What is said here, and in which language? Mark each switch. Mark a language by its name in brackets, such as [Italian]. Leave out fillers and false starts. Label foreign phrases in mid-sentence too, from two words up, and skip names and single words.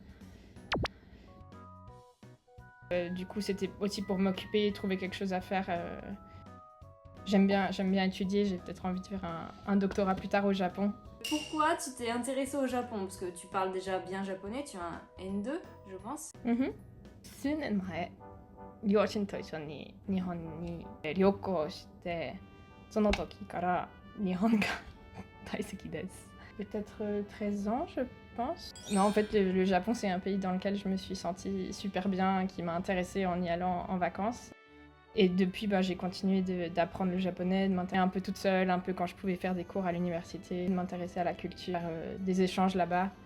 [French] Du coup, c'était aussi pour m'occuper, trouver quelque chose à faire. J'aime bien étudier, j'ai peut-être envie de faire un doctorat plus tard au Japon. Pourquoi tu t'es intéressée au Japon? Parce que tu parles déjà bien japonais, tu as un N2, je pense. [Japanese] 数年前、両親と一緒に日本に旅行して、その時から日本が大好きです。 [French] Peut-être 13 ans, je pense. Non, en fait, le Japon, c'est un pays dans lequel je me suis sentie super bien, qui m'a intéressée en y allant en vacances. Et depuis, j'ai continué d'apprendre le japonais, de m'intéresser un peu toute seule, un peu quand je pouvais faire des cours à l'université, de m'intéresser à la culture, des échanges là-bas.